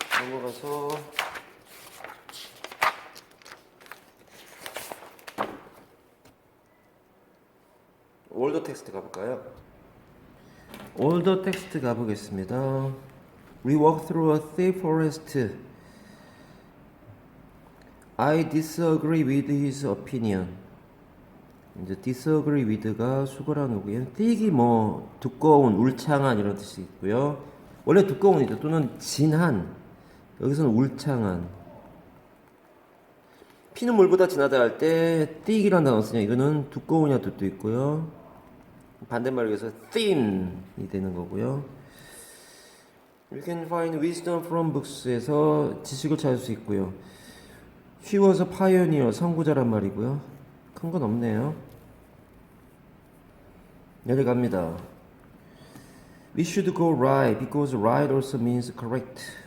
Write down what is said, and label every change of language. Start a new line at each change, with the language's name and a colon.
Korean: 넘어가서 올더 텍스트 가볼까요? 올더 텍스트 가보겠습니다.
English: We walk through a thick forest. I disagree with his opinion.
Korean: 이제
English: disagree with
Korean: 가 수거라는 거고요. thick이 뭐 두꺼운, 울창한 이런 뜻이 있고요. 원래 두꺼운이죠. 또는 진한. 여기서는 울창한. 피는 물보다 진하다 할 때 thick이라는 단어 쓰냐. 이거는 두꺼우냐 뜻도 있고요. 반대말로 해서 thin이 되는 거고요.
English: You can find wisdom from books에서
Korean: 지식을 찾을 수 있고요.
English: He was a pioneer,
Korean: 선구자란 말이고요. 큰 건 없네요. 내려갑니다.
English: We should go right because right also means correct.